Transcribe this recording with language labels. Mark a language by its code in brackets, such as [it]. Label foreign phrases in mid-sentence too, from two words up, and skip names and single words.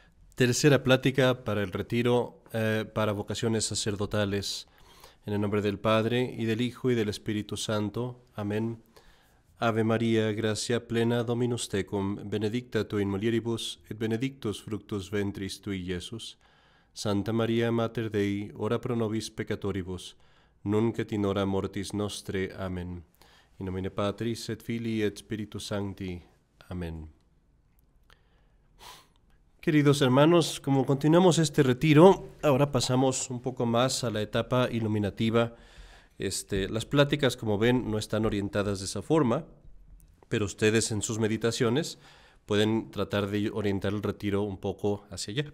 [es] Tercera plática para el retiro para vocaciones sacerdotales. En el nombre del Padre, y del Hijo, y del Espíritu Santo. Amén. [la] Ave María, gracia plena, Dominus tecum, benedicta tu in mulieribus, et benedictus fructus ventris tui, Iesus. Santa María, Mater Dei, ora pro nobis peccatoribus, nunc et in hora mortis nostre. [es] Amén. [la] In nomine Patris, et Filii, et Spiritus Sancti. [es] Amén. Queridos hermanos, como continuamos este retiro, ahora pasamos un poco más a la etapa iluminativa. Las pláticas, como ven, no están orientadas de esa forma, pero ustedes en sus meditaciones pueden tratar de orientar el retiro un poco hacia allá.